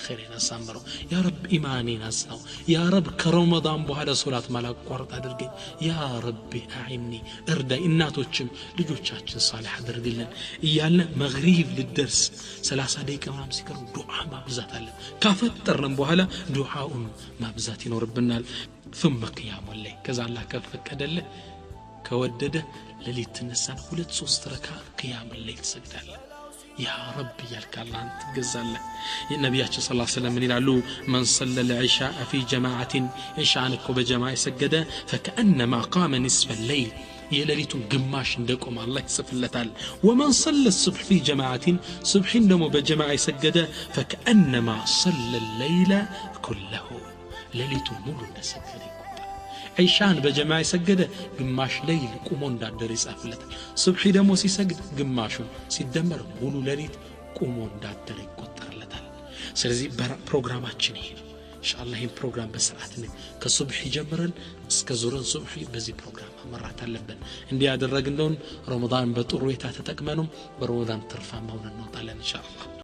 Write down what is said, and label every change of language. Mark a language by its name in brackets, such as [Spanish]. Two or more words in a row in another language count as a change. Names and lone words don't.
[Amharic] አኺራን አሳምረው [Arabic] يا رب [Amharic] ኢማኔን አጽናው [Arabic] يا رب [Amharic] ከረመዳን በኋላ ሶላት ማላቋርጥ አድርገኝ [Arabic] يا ربي أعني [Amharic] እርዳይ እናቶችም ልጆቻችን ሳሊህ አድርግልን እያለ መግሪብ ልደርስ 30 ደቂቃ ምናምን ሲቀር ዱዓ ማብዛት አለ ካፈጠርን በኋላ ዱዓውን ማብዛት ይኖርብናል [Arabic] ثم قيام الليل [Amharic] ከዛ አላህ ከፈቀደልህ ከወደደ ለሊት ተነሳን 2-3 ረካ [Arabic] قيام الليل [Amharic] ትሰግዳለህ [Arabic] يا رب [Amharic] ያልክ አላህን ትገዛለህ የነቢያችን [Arabic] صلى الله عليه وسلم [Amharic] ምን ይላሉ [Arabic] من صلى العشاء في جماعة عشاء [Amharic] በጀማዓ ሰገደ [Arabic] فكأنما قام نصف الليل [Amharic] የሌሊቱን ግማሽ እንደቆመ አላህ ይጽፍለታል [Arabic] ومن صلى الصبح في جماعة [Amharic] صبحን ደግሞ በጀማዓ ሰገደ [Arabic] فكأنما صلى الليل كله [Amharic] ሌሊቱን ሙሉ እንደሰገደ [Arabic] عشان [Amharic] በጀማዓ ሰገደ ግማሽ ሌሊት ቆሞ እንዳደረ ይጻፍለታል ሱብሂ ደግሞ ሲሰግድ ግማሹን ሲደመር ሙሉ ሌሊት ቆሞ እንዳደረ ይቆጠርለታል ስለዚህ ፕሮግራማችን ይሄ ነው ኢንሻአላህ ይሄን ፕሮግራም በሰዓት ነው ከሱብሂ ጀምረን እስከ ዙረን ሱብሂ በዚህ ፕሮግራም መራት አለብን እንዲያደረግነው ረመዳን በጥሩ ሁኔታ ተጠቅመንም በረመዳን ትርፋማ ሆነን እንወጣለን ኢንሻአላህ